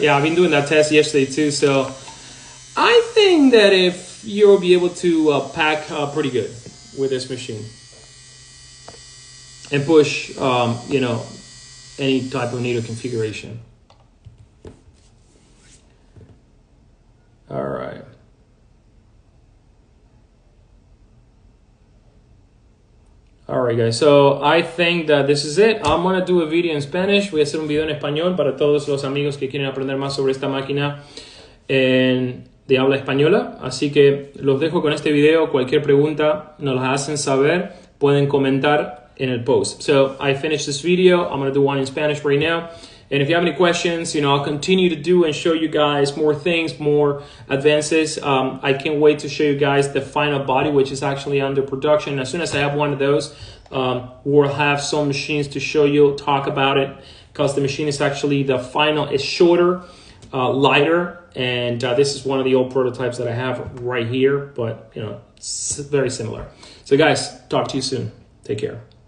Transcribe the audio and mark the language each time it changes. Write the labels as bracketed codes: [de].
[en] Yeah, I've been doing that test yesterday too. So I think that if you'll be able to pack pretty good with this machine and push, you know, any type of needle configuration. All right. Alright guys, so I think that this is it. I'm gonna do a video in Spanish. [es] Voy a hacer un video en español para todos los amigos que quieren aprender más sobre esta máquina de habla española. Así que los dejo con este video. Cualquier pregunta nos la hacen saber. Pueden comentar en el post. [en] So I finished this video. I'm gonna do one in Spanish right now. And if you have any questions, you know, I'll continue to do and show you guys more things, more advances. I can't wait to show you guys the final body, which is actually under production. As soon as I have one of those, we'll have some machines to show you, talk about it, because the machine is actually, the final is shorter, lighter, and this is one of the old prototypes that I have right here, but, you know, it's very similar. So guys, talk to you soon. Take care.